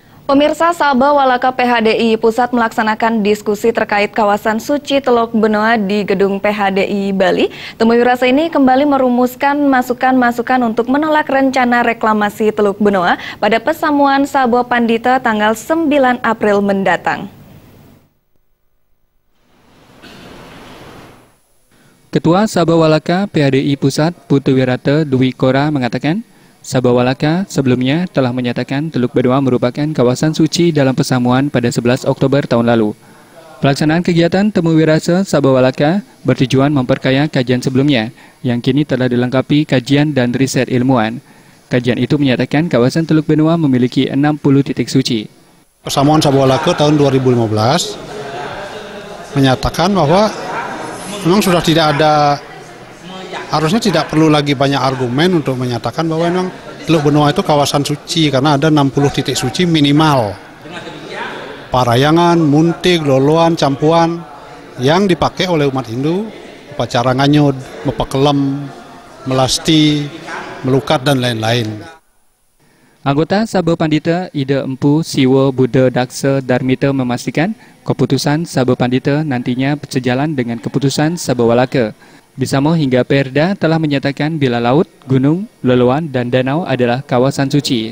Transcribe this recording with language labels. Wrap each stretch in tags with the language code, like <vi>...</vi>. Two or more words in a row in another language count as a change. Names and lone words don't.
<id>Pemirsa, Sabah Walaka PHDI Pusat melaksanakan diskusi terkait kawasan suci Teluk Benoa di gedung PHDI Bali. Temu Wirasa ini kembali merumuskan masukan-masukan untuk menolak rencana reklamasi Teluk Benoa pada pesamuan Sabah Pandita tanggal 9 April mendatang. Ketua Sabah Walaka PHDI Pusat Putu Wirata Dwi Kora mengatakan, Sabah Walaka sebelumnya telah menyatakan Teluk Benoa merupakan kawasan suci dalam pesamuan pada 11 Oktober tahun lalu. Pelaksanaan kegiatan Temu Wirasa Sabah Walaka bertujuan memperkaya kajian sebelumnya yang kini telah dilengkapi kajian dan riset ilmuwan. Kajian itu menyatakan kawasan Teluk Benoa memiliki 60 titik suci. Pesamuan Sabah Walaka tahun 2015 menyatakan bahwa memang sudah tidak ada, harusnya tidak perlu lagi banyak argumen untuk menyatakan bahwa memang Teluk Benoa itu kawasan suci karena ada 60 titik suci minimal. Parayangan, muntik, loloan, campuan yang dipakai oleh umat Hindu, upacara nganyud, mepakelem, melasti, melukat dan lain-lain. Anggota Sabah Pandita Ida Empu Siwa Buddha Daksa Darmita memastikan keputusan Sabah Pandita nantinya sejalan dengan keputusan Sabah Walaka. Bisamo hingga Perda telah menyatakan bila laut, gunung, loloan, dan danau adalah kawasan suci.</id>